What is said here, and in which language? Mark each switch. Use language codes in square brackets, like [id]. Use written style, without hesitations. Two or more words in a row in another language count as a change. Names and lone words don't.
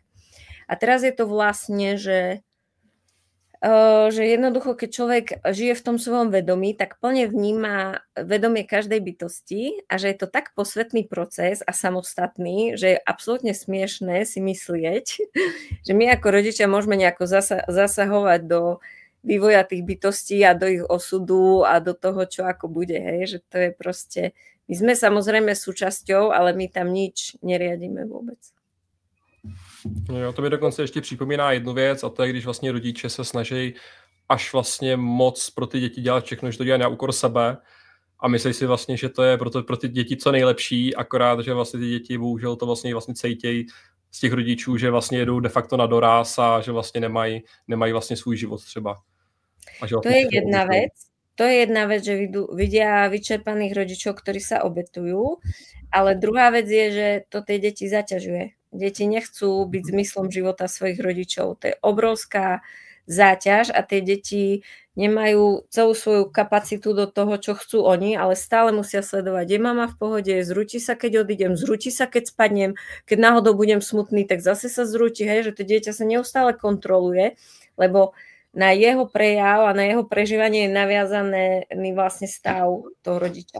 [sk] A teraz je to vlastne, že jednoducho, keď človek žije v tom svojom vedomí, tak plne vníma vedomie každej bytosti a že je to tak posvetný proces a samostatný, že je absolútne smiešné si myslieť, že my ako rodičia môžeme nejako zasahovať do vývoja tých bytostí a do ich osudu a do toho, čo ako bude, hej, že to je proste, my sme samozrejme súčasťou, ale my tam nič neriadíme vôbec. [cs] Jo, to mi dokonce ještě připomíná jednu věc a to je, když vlastně rodiče se snaží až vlastně moc pro ty děti dělat všechno, že to dělají na úkor sebe a myslí si vlastně, že to je pro ty děti co nejlepší, akorát, že vlastně ty děti bohužel to vlastně cítějí z těch rodičů, že vlastně jedou de facto na doráz a že vlastně nemají vlastně svůj život třeba. A že [sk] to je jedna vec. To je jedna vec, že vidia vyčerpaných rodičov, ktorí sa obetujú, ale druhá vec je, že to tie deti zaťažuje. Deti nechcú byť zmyslom života svojich rodičov. To je obrovská záťaž a tie deti nemajú celú svoju kapacitu do toho, čo chcú oni, ale stále musia sledovať, je mama v pohode, zrúti sa, keď odídem, zrúti sa, keď spadnem, keď náhodou budem smutný, tak zase sa zrúti, hej, že to dieťa sa neustále kontroluje, lebo na jeho prejav a na jeho prežívanie je naviazaný vlastne stav toho rodiča.